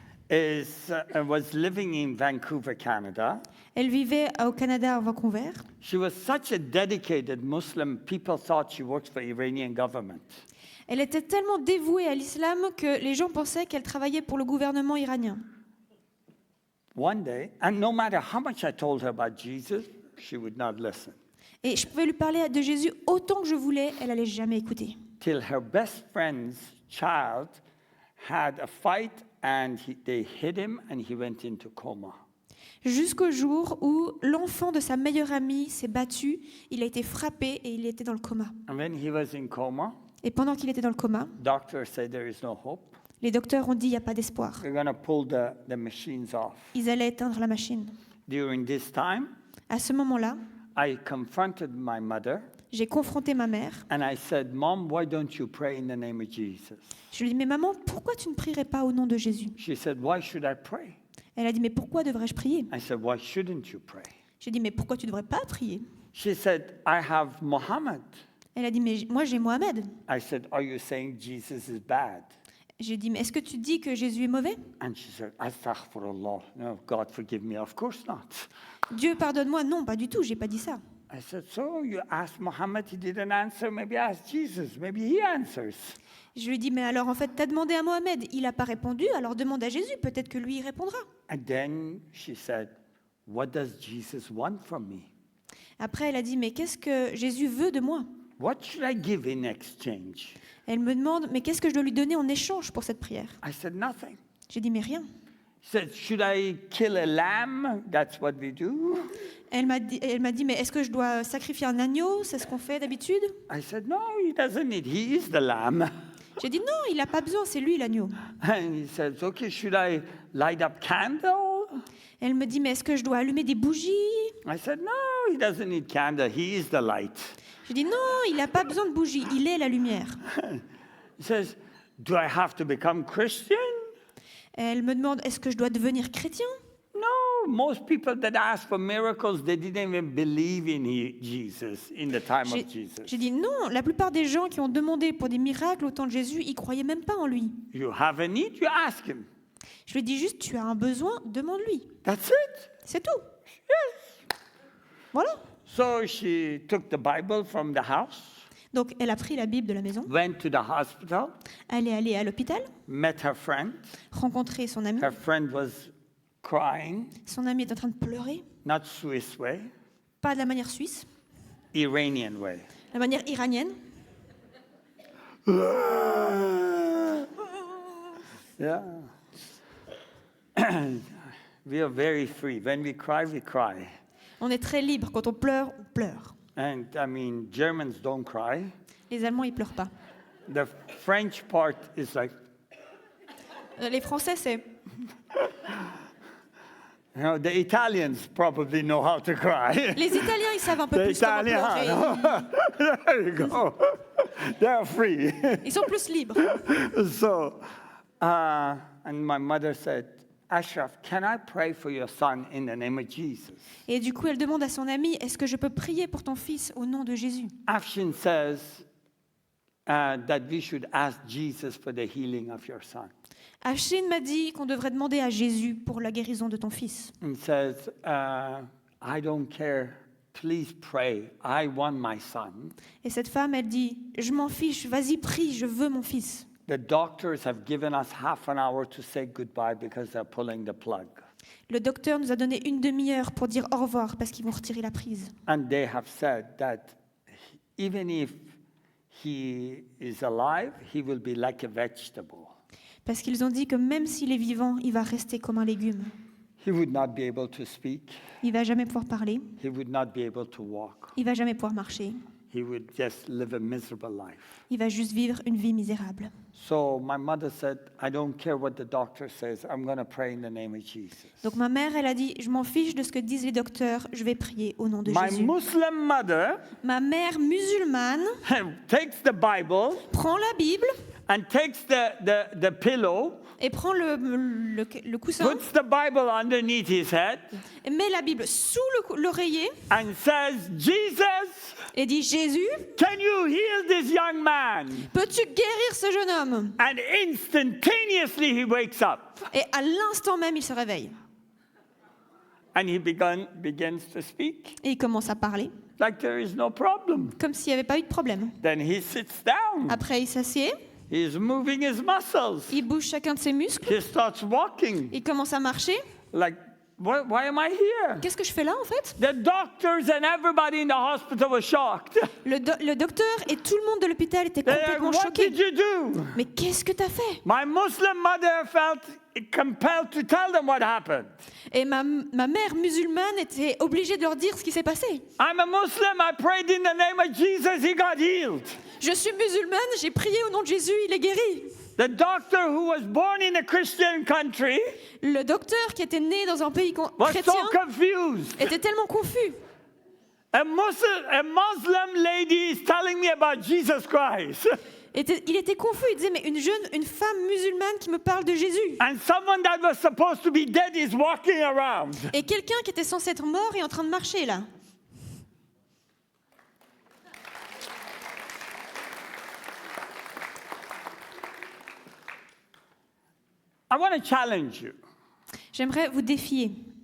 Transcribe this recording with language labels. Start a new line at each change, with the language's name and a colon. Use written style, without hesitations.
English: was living in Vancouver, Canada.
French: elle vivait au Canada à Vancouver.
English: She was such a dedicated Muslim, people thought she worked for Iranian government.
French: Elle était tellement dévouée à l'islam que les gens pensaient qu'elle travaillait pour le gouvernement iranien.
English: One day, and no matter how much I told her about Jesus, she would not listen.
French: Et je pouvais lui parler de Jésus autant que je voulais, elle allait jamais écouter.
English: Till her best friend's child had a fight and they hit him and he went into coma.
French: Jusqu'au jour où l'enfant de sa meilleure amie s'est battu, il a été frappé et il était dans le coma.
English: And when he was in coma,
French: Et pendant qu'il était dans le coma,
English: doctor said there is no hope.
French: les docteurs ont dit il n'y a pas d'espoir.
English: We're going to pull the machines off.
French: Ils allaient éteindre la machine.
English: During this time,
French: À ce moment-là,
English: I confronted my mother
French: j'ai confronté ma mère.
English: and I said, Mom, why don't you pray in the name of Jesus?
French: Je lui ai dit, mais maman, pourquoi tu ne prierais pas au nom de Jésus?
English: She said, why should I pray?
French: Elle a dit, mais pourquoi devrais-je prier?
English: I said, why shouldn't you pray?
French: J'ai dit, mais pourquoi tu ne devrais pas prier?
English: She said, I have Muhammad.
French: Elle a dit, mais moi j'ai Mohamed.
English: I said, are you saying Jesus is bad?
French: J'ai dit, mais est-ce que tu dis que Jésus est mauvais?
English: And she said, Astaghfirullah. No, God forgive me. Of course not.
French: Dieu pardonne-moi. Non, pas du tout, j'ai pas dit ça.
English: I said, so you asked Muhammad, he didn't answer. Maybe ask Jesus. Maybe he answers.
French: Je lui ai dit, mais alors en fait, tu as demandé à Mohamed, il n'a pas répondu, alors demande à Jésus, peut-être que lui il répondra.
English: And then she said, what does Jesus want from me?
French: Après, elle a dit, mais qu'est-ce que Jésus veut de moi?
English: What should I give in exchange?
French: Elle me demande, mais qu'est-ce que je dois lui donner en échange pour cette prière?
English: I said, nothing.
French: J'ai dit, mais rien.
English: She said, should I kill a lamb? That's what we do.
French: Elle m'a dit, mais est-ce que je dois sacrifier un agneau? C'est ce qu'on fait d'habitude?
English: I said, no, he doesn't need. He is the lamb.
French: J'ai dit, non, il n'a pas besoin, c'est lui l'agneau.
English: And he says, okay, should I light up candle?
French: Elle me dit, mais est-ce que je dois allumer des bougies?
English: I said, no, he doesn't need candle. He is the light.
French: J'ai dit, non, il n'a pas besoin de bougies, il est la lumière.
English: He says, do I have to become Christian?
French: Elle me demande, est-ce que je dois devenir chrétien?
English: No, most people that ask for miracles, they didn't even believe in Jesus in the time of Jesus.
French: J'ai dit, non, la plupart des gens qui ont demandé pour des miracles au temps de Jésus, ils croyaient même pas en lui.
English: You have a need, you ask him.
French: Je lui ai dit juste, tu as un besoin, demande-lui.
English: That's it.
French: C'est tout.
English: Yes.
French: Voilà.
English: So she took the Bible from the house,
French: Donc, elle a pris la Bible de la maison,
English: went to the hospital,
French: elle est allée à l'hôpital,
English: met her friend.
French: rencontré son ami.
English: Her friend was crying,
French: Son ami est en train de pleurer,
English: not Swiss way,
French: pas de la manière suisse,
English: Iranian way.
French: la manière iranienne.
English: Yeah. We are very free. When we cry.
French: On est très libre. Quand on pleure, on pleure.
English: And I mean, Germans don't cry.
French: Les Allemands, ils pleurent pas.
English: The French part is like,
French: Les Français, c'est...
English: you know, the Italians probably know how to cry.
French: Les Italiens, ils savent un peu
English: The
French: plus comment
English: Italians,
French: pleurer.
English: there you go. They're free.
French: Ils sont plus libres.
English: So, and my mother said, Ashraf, can I pray for your son in the name of Jesus?
French: Et du coup, elle demande à son ami, est-ce que je peux prier pour ton fils au nom de Jésus?
English: Afshin says that we should ask Jesus for the healing of your son.
French: Afshin m'a dit qu'on devrait demander à Jésus pour la guérison de ton fils.
English: And says, I don't care. Please pray. I want my son.
French: Et cette femme, elle dit, je m'en fiche, vas-y, prie, je veux mon fils.
English: The doctors have given us half an hour to say goodbye because they're pulling the plug.
French: Le docteur nous a donné une demi-heure pour dire au revoir parce qu'ils vont retirer la prise.
English: And they have said that even if he is alive, he will be like a vegetable.
French: Parce qu'ils ont dit que même s'il est vivant, il va rester comme un légume.
English: He would not be able to speak.
French: Il va jamais pouvoir parler,
English: He would not be able to walk.
French: il va jamais pouvoir marcher.
English: he would just live a miserable life.
French: Il va juste vivre une vie misérable.
English: So my mother said, I don't care what the doctor says, I'm going to pray in the name of Jesus.
French: Donc ma mère, elle a dit, je m'en fiche de ce que disent les docteurs, je vais prier au nom de
English: My
French: Jésus.
English: Muslim mother
French: Ma mère musulmane
English: takes the Bible
French: prend la Bible
English: and takes the pillow,
French: et prend le coussin
English: puts the Bible underneath his head,
French: et met la Bible sous l'oreiller
English: and says, Jesus,
French: et dit, Jésus,
English: can you heal this young man?
French: peux-tu guérir ce jeune homme?
English: And instantaneously he wakes up
French: Et à l'instant même, il se réveille.
English: and he begins to speak
French: Et il commence à parler,
English: like there is no problem.
French: comme s'il n'y avait pas eu de problème.
English: Then he sits down.
French: Après, il s'assied,
English: He's moving his muscles.
French: il bouge chacun de ses muscles,
English: He starts walking.
French: il commence à marcher.
English: Like, why am I here?
French: Qu'est-ce que je fais là, en fait?
English: The doctors and everybody in the hospital were shocked.
French: Le docteur et tout le monde de l'hôpital étaient
English: They're like,
French: complètement
English: what
French: choqués.
English: did you do?
French: Mais qu'est-ce que tu as fait?
English: My Muslim mother felt compelled to tell them what happened.
French: Et ma mère musulmane était obligée de leur dire ce qui s'est passé.
English: I'm a Muslim. I prayed in the name of Jesus. He got healed.
French: Je suis musulmane, j'ai prié au nom de Jésus, il est guéri.
English: The doctor who was born in a Christian country
French: Le docteur qui était né dans un pays
English: was
French: chrétien
English: so confused.
French: était tellement confus.
English: A Muslim lady is telling me about Jesus Christ.
French: Il était confus, il disait, mais une femme musulmane qui me parle de Jésus.
English: And someone that was supposed to be dead is walking around.
French: Et quelqu'un qui était censé être mort est en train de marcher là.
English: I want to challenge you.
French: J'aimerais vous défier.